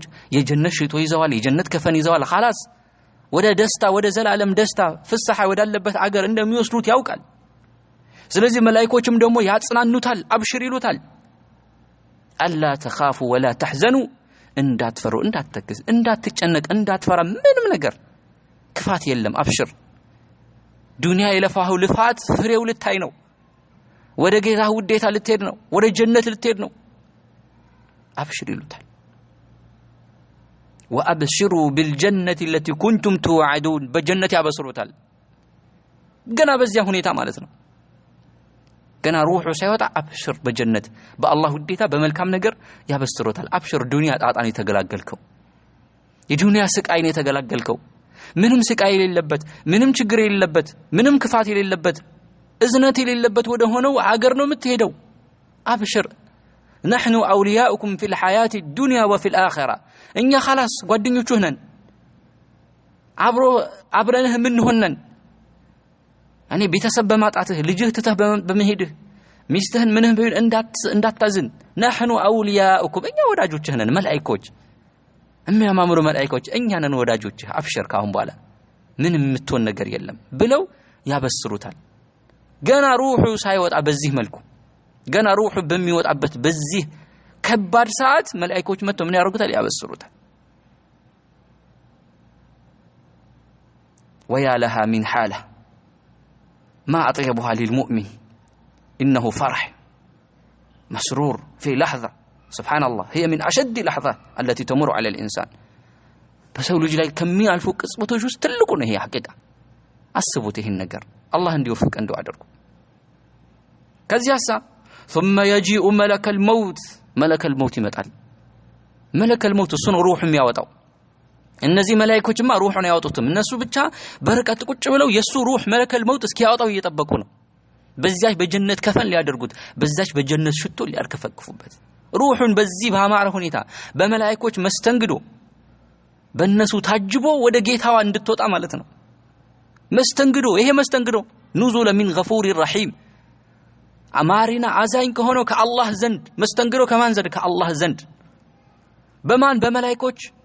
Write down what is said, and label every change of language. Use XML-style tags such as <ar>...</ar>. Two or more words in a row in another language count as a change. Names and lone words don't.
<am>የጀነት ሽቶ ይዘዋል፣ የጀነት ከፈን ይዘዋል። خلاص ወደ ደስታ ወደ ዘላለም ደስታ ፍስሐ ወዳለበት አገር እንደሚወስዱት ያውቃል። ስለዚህ መላእክቶችም ደግሞ ያጽናኑታል፣ አብሽር ይሉታል።</am> <ar>ألا تخافوا ولا تحزنوا</ar> <am>እንዳትፈሩ፣ እንዳትተክዝ፣ እንዳትጨነቅ፣ እንዳትፈራ ምንም ነገር ክፋት የለም። አብሽር ዱንያ የለፋው ልፋት ፍሬው ልታይ ነው። ወደ ጌታ ውዴታ ልትሄድ ነው ወደ ጀነት ልትሄድ ነው አብሽር ይሉታል</am> <ar>وابشروا بالجنه التي كنتم توعدون</ar> <am>በጀነት ያበስሩታል ገና በዚያ ሁኔታ ማለት ነው ገና ሩሑ ሳይወጣ አብሽር በጀነት በአላህ ውዴታ በመልካም ነገር ያበስሩታል አብሽር ዱንያ ጣጣን የተገላገልከው የዱንያ ስቃይን የተገላገልከው ምንም ስቃይ የሌለበት ምንም ችግር የሌለበት ምንም ክፋት የሌለበት እዝነት የሌለበት ወደ ሆነው አገር ነው የምትሄደው አብሽር</am> <ar>نحن اولياؤكم في الحياه الدنيا وفي الاخره</ar> <am>እኛ خلاص ጓደኞችህ ነን አብረንህ ምን ሆነን እኔ ቤተሰብ በማጣትህ ልጅህ ትተህ በመሄድህ ሚስትህን ምንህ ቢሆን እንዳታዝን</am> <ar>نحن اولياؤكم</ar> <am>እኛ ወዳጆችህ ነን መላእክቶች የሚያማምሩ መላእክቶች እኛ ነን ወዳጆችህ አብሽር ካሁን በኋላ ምንም የምትሆን ነገር የለም ብለው ያበስሩታል ገና ሩሑ ሳይወጣ በዚህ መልኩ ገና ሩሑ በሚወጣበት በዚህ ከባድ ሰዓት መላእክቶች መጥተው ምን ያደርጉታል ያበስሩታል</am> <ar>ويا لها من حاله ما اطيبها للمؤمن انه فرح مسرور في لحظه سبحان الله هي من اشد اللحظات التي تمر على الانسان</ar> <am>በሰው ልጅ ላይ ከሚያልፉ ቅጽበቶች ውስጥ ትልቁ ነው ይሄ ሐቂቃ አስቡት ይሄን ነገር አላህ እንዲወፍቅ እንደው አድርጉ ከዚያሳ</am> <ar>ثم يجيء ملك الموت</ar> <am>ይመጣል</am> <ar>ملك الموت</ar> <am>እሱ ነው ሩህ የሚያወጣው እነዚህ መላእክቶችማ ሩህን ያወጡትም እነሱ ብቻ በርቀት ቁጭ ብለው የሱ ሩህ</am> <ar>ملك الموت</ar> <am>እስኪያወጣው እየጠበቁ ነው በዚያች በጀነት ከፈን ሊያደርጉት በዛች በጀነት ሽቶ ሊያርከፈክፉበት ሩህን በዚህ ባማረ ሁኔታ በመላእክቶች መስተንግዶ በእነሱ ታጅቦ ወደ ጌታዋ እንድትወጣ ማለት ነው መስተንግዶ ይሄ መስተንግዶ</am> <ar>نزلا من غفور رحيم</ar> <am>አማሪና አዛኝ ከሆነው ከአላህ ዘንድ መስተንግዶ ከማን ዘንድ ከአላህ ዘንድ በማን በመላእክቶች</am>